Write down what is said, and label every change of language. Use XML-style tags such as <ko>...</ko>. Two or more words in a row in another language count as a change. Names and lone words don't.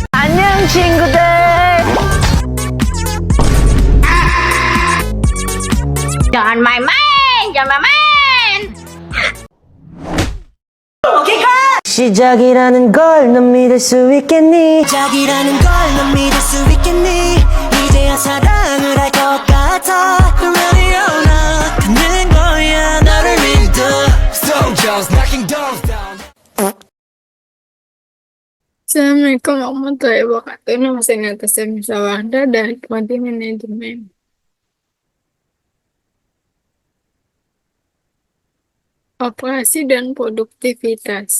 <ko>안녕 친구들.</ko> <id>Jangan main-main, jangan main-main.</id> <ko>시작이라는 걸 넌 믿을 수 있겠니? 시작이라는 걸 넌 믿을 수 있겠니? 이제야 사랑을 할 것 같아.</ko> <en>Ready or not</en> <ko>가는 거야 너를 믿어.</ko> <en>Soldiers knocking doors down.</en> <ar>السلام عليكم ورحمة الله وبركاته.</ar> <id>Nama saya Natasha Misawarda dari Prodi Manajemen. Operasi dan produktivitas.</id>